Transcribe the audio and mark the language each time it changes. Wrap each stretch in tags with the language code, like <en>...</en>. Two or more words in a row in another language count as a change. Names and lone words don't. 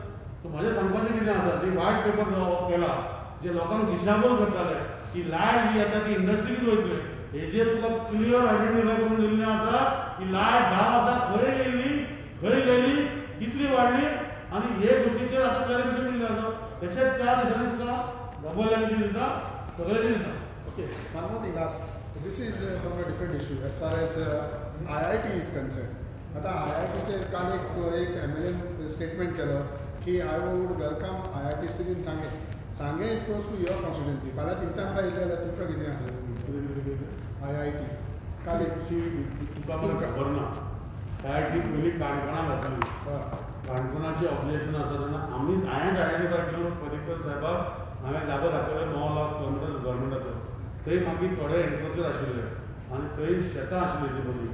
<kok>सो म्हाजें सांगपाचें कितें आसा की</kok> <en>white paper</en> <kok>जो केला, जे लोकांक दिशाभूल करताले की लायट जी येता ती इंडस्ट्रीक वयतली, हेजेर तुका</kok> <en>clear identify</en> <kok>करून दिल्लें आसा की लायट 10 वर्सां खंय येयली, खंय गेली, कितली वाडली आनी हे गोश्टीचेर आतां क्लॅरिफिकेशन दिल्लें आसा. तशेंच 4 दिसांनी तुका</kok> <en>double energy</en> <kok>दिता, सगळें दिता.</kok> <en>Okay, one more thing last. This is from a different issue as far as IIT is concerned.</en> <kok>आता IITचे काल एक MLA स्टेटमेंट केलं की</kok> <en>I would welcome IIT student</en> <kok>सांगे.</kok> <en>सांगे is close to your constituency.</en> <kok>फाल्यां तिंच्यान काय येयलें जाल्यार तुमकां कितें आसलें? IIT. काल एक तुका म्हाका खबर ना. IIT पयलीं काणकोणा घातली. काणकोणाची ऑब्जेक्शन आसा तेन्ना हांवेंच आयडेंटिफाय केलो पर्रिकर साहेबाक. हांवें जागो दाखयलो 9 लाख स्क्वेअर मिटर गव्हर्मेंटाचो. थंय मागीर थोडे एग्रीकल्चर आशिल्ले आनी थंय शेतां आशिल्लीं ती बरी.</kok>